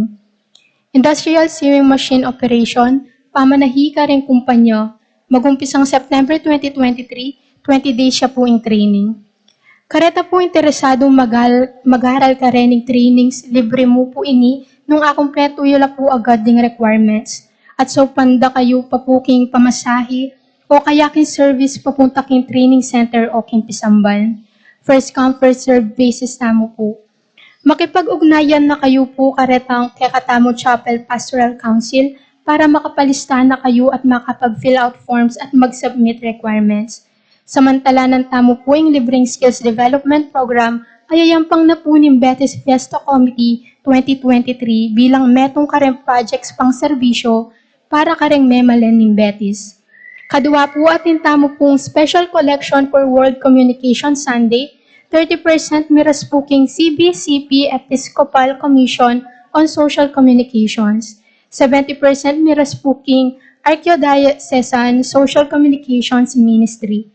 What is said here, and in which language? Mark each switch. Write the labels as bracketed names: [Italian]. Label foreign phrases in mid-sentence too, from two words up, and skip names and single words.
[English] Industrial Sewing Machine Operation, [Pampanga] pamanahika rin kumpanya, mag-umpisang September 2023, [English] 20 days [Pampanga] siya po in training. Kareta po interesadong mag-aral ka rin ng trainings, libre mo po ini, nung akumpleto yula po agad ng requirements. At so panda kayo papuking pamasahe o kaya king service papunta king training center o king pisamban. [English] First come, first serve basis [Pampanga] tamo po. Makipag-ugnayan na kayo po karetang Kekatamo Chapel Pastoral Council para makapalista na kayo at makapag- [English] fill out forms [Pampanga] at mag-submit requirements. Samantala ng tamo po yung libreng [English] skills development program [Pampanga] ay ayampang na po ni Betis Fiesta Committee 2023 bilang metong kareng projects pang serbisyo para kareng memalen ni Betis. Kadua po atin tamo pong [English] special collection for World Communication Sunday, [Pampanga] 30% miras booking CBCP Episcopal Commission on Social Communications, 70% miras booking Archdiocesan Social Communications Ministry.